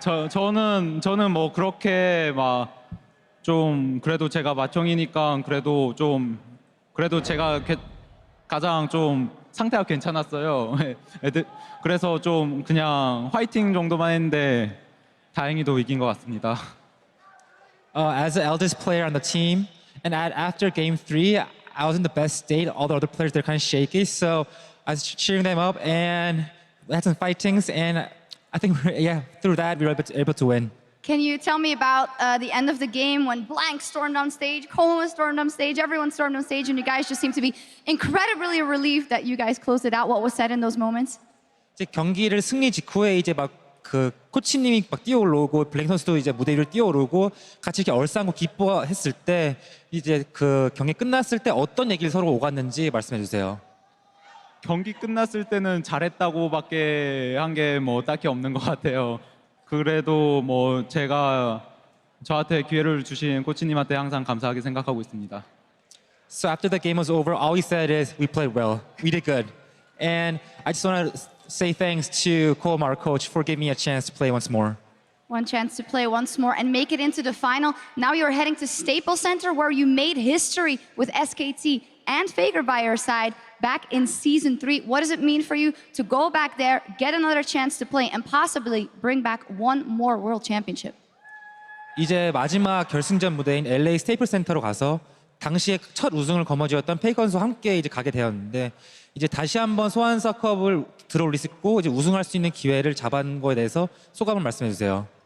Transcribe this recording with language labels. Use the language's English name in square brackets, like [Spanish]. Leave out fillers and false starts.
[Korean] 저는 뭐 그렇게 막 좀 그래도 제가 맏형이니까 그래도 제가 가장 좀 상태가 괜찮았어요. 그래서 좀 그냥 화이팅 정도만 했는데 다행히도 이긴 것 같습니다. [English] As the eldest player on the team, and after Game 3, I was in the best state. All the other players, they're kind of shaky, so I was cheering them up and had some fightings, and I think, through that, we were able to win. Can you tell me about the end of the game when Blank stormed on stage, Coleman stormed on stage, everyone stormed on stage, and you guys just seemed to be incredibly relieved that you guys closed it out. What was said in those moments? [Korean] 이제 경기를 승리 직후에 이제 막 그 코치님이 막 뛰어오르고 블랭 선수도 이제 무대 위로 뛰어오르고 같이 이렇게 얼싸안고 기뻐했을 때 이제 그 경기 끝났을 때 어떤 얘기를 서로 오갔는지 말씀해 주세요. 경기 끝났을 때는 잘했다고밖에 한 게 뭐 딱히 없는 것 같아요. 그래도 뭐 제가 저한테 기회를 주신 코치님한테 항상 감사하게 생각하고 있습니다. [English] So after the game was over, all we said is we played well, we did good, and I just want to say thanks to Cole, our coach, for giving me a chance to play once more. One chance to play once more and make it into the final. Now you're heading to Staples Center where you made history with SKT and Faker by your side back in Season 3. What does it mean for you to go back there, get another chance to play, and possibly bring back one more World Championship? [Korean] 이제 마지막 결승전 무대인 LA 스테이플 센터로 가서 당시에 첫 우승을 거머쥐었던 페이커 선수와 함께 이제 가게 되었는데 이제 다시 한번 소환사컵을 들어올릴 수 있고 이제 우승할 수 있는 기회를 잡은 거에 대해서 소감을 말씀해 주세요.